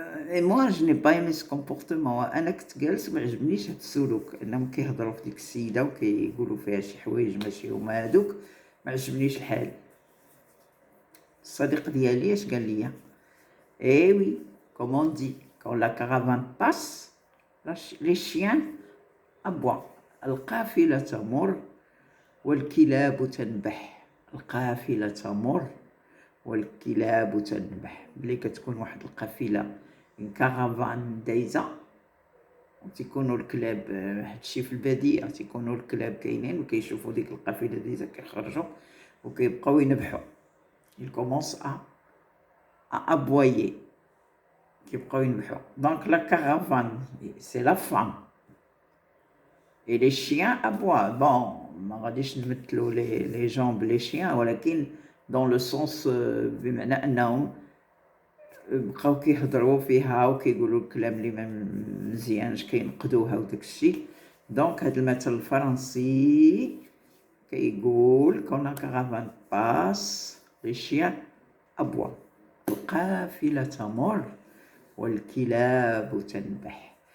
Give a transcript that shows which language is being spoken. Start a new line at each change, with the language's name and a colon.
French: Et moi je n'ai pas aimé ce comportement.
Arabic: انا كنت جالس ما عجبنيش هاد السلوك، انهم كيهضروا في ديك السيده وكيقولوا فيها شي حوايج ماشي هما هادوك، ما عجبنيش الحال. الصديق ديالي اش قال لي؟
French: Eh oui, comme on dit, quand la caravane passe, les chiens aboient.
Arabic: القافلة تمر والكلاب تنبح. القافلة تمر والكلاب تنبح. ملي كتكون واحد القافلة
French: une caravane
Arabic: دايزة وتيكونوا الكلاب، هادشي في البادية، تيكونوا الكلاب كاينين وكيشوفوا ديك القافلة دايزة كيخرجوا وكيبقاو ينبحوا.
French: ils commencent à aboyer.
Arabic: كيبقاو ينبحوا.
French: Donc la caravane, c'est la femme. Et les chiens aboient. Bon,
Arabic: ما غاديش نمثلوا
French: les jambes les chiens
Arabic: ولكن
French: dans le sens
Arabic: بمعنى انهم بقاو كيهضروا فيها وكيقولوا الكلام اللي ما مزيانش كينقدوها وداك الشيء. دونك هاد المثل الفرنسي كيقول
French: كون كارافان باس لي شيان أبوا
Arabic: القافلة تمر والكلاب تنبح.